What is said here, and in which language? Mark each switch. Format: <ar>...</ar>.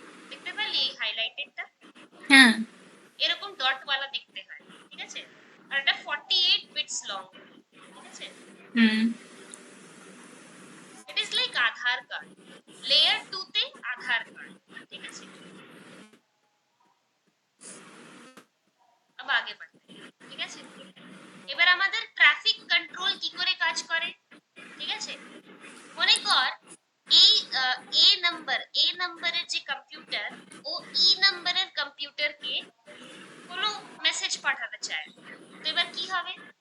<bn>দেখতে পেলি এই হাইলাইটেডটা? হ্যাঁ এরকম ডট ওয়ালা দেখতে হয়, ঠিক আছে? আর এটা 48 বিটস লং, ঠিক আছে? হুম</bn> <en>it is like</en> <bn>Aadhaar card, layer 2 তে আধার কার্ড, ঠিক আছে?</bn> <hi>अब आगे बढ़ते हैं,</hi> <bn>ঠিক আছে? এবার আমাদের ট্রাফিক কন্ট্রোল কি করে কাজ করে, ঠিক আছে? মনে কর এই এ নাম্বারের যে কম্পিউটার ও ই নাম্বারের কম্পিউটারকে কোনো মেসেজ পাঠাতে চায়, তো এবার কি হবে?</bn>